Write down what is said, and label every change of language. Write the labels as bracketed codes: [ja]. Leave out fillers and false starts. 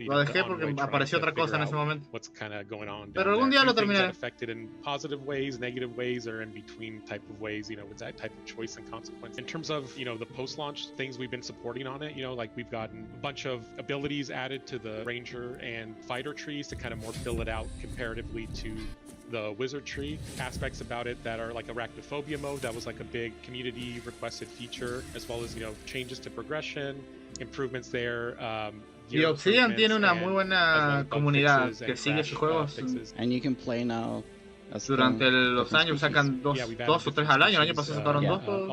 [es] lo dejé porque apareció otra cosa en ese momento. [en] What's kind of going on? [es] Pero algún día lo terminaré. [en] Affected in positive ways, negative ways, or in between type of ways. You know, with that type of choice and consequence. In terms of the post-launch things we've been supporting on it, like we've gotten a bunch of abilities added to the Ranger and Fighter trees to kind of more fill it out comparatively to the wizard tree. Aspects about it that are like arachnophobia mode, that was like a big community requested feature, as well as changes to progression, improvements there. [es] Y Obsidian tiene una muy buena comunidad que sigue sus juegos. [en] And you can play now. [es] Durante los años sacan dos o tres al año. El año pasado sacaron dos.